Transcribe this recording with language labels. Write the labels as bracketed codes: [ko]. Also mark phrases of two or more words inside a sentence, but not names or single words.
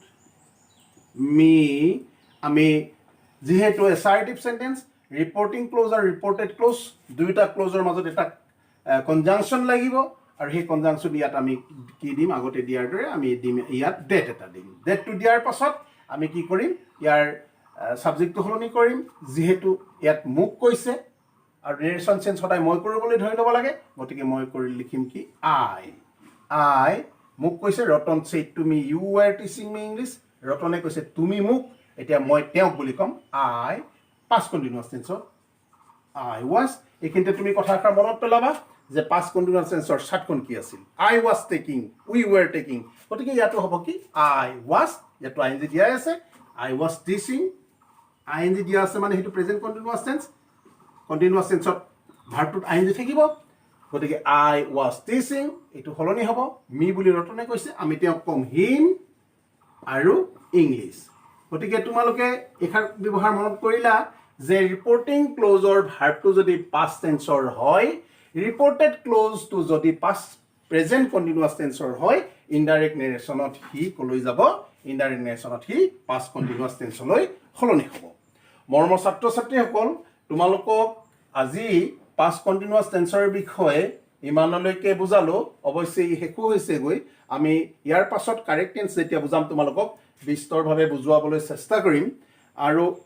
[as] মি আমি যেহেতু [en] assertive sentence reporting clause [as] আৰু [en] reported clause [as] দুইটা ক্লজৰ মাজত এটা কনজাংশন লাগিব আৰু সেই কনজাংশন ইয়াত আমি কি দিম আগতে দিয়াৰ দৰে আমি দিম ইয়াত ডেট এটা দিম ডেটটো দিয়াৰ পাছত আমি কি কৰিম ইয়াৰ সাবজেক্টটো হলনি কৰিম যেহেতু ইয়াত মোক কৈছে আৰু [en] narration change [as] সদায় মই কৰিবলৈ ধৰি ল'ব লাগে গতিকে মই কৰি লিখিম কি আই মোক কৈছে ৰতন [en] said to me you were teaching me English [as] ৰতনে কৈছে তুমি মোক এতিয়া মই তেওঁক বুলি কম আই [en] past continuous [as] টেন্সৰ [en] I was [as] এইখিনিতে তুমি কথা এষাৰ মনত পেলাবা যে [en] past continuous [as] টেন্সৰ ষাটকণ কি আছিল [en] I was taking we were taking [as] গতিকে ইয়াতো হ'ব কি [en] I was [as] ইয়াতো ing দিয়া আছে [en] I was teaching [as] ing দিয়া আছে মানে হেতু [en] present continuous tense continuous [as] টেন্সত ভাৰ্বটোত ing থাকিব গতিকে [en] I was teaching [as] এটো হলনি হ'ব মি বুলি ৰতনে কৈছে আমি তেওঁক কম him আৰু ইংলিশ গতিকে তোমালোকে এখাৰ ব্যৱহাৰ মনত কৰিলা যে ৰিপৰ্টিং ক্লজৰ ভাৰ্বটো যদি পাষ্ট টেন্সৰ হয় ৰিপৰ্টেড ক্লজটো যদি [en] past present continuous [as] টেন্সৰ হয় ইনডাইৰেক্ট নেৰেশ্যনত হি কলৈ যাব ইনডাইৰেক্ট নেৰেশ্যনত হি পাষ্ট কণ্টিনিউয়াছ টেন্সলৈ হলনি হ'ব মৰমৰ ছাত্ৰ ছাত্ৰীসকল তোমালোকক আজি পাষ্ট কণ্টিনিউয়াছ টেন্সৰ বিষয়ে ইমানলৈকে বুজালো অৱশ্যে হেকু হৈছে গৈ আমি ইয়াৰ পাছত কাৰেক্ট টেন্স যেতিয়া বুজাম তোমালোকক বিস্তৰভাৱে বুজুৱাবলৈ চেষ্টা কৰিম আৰু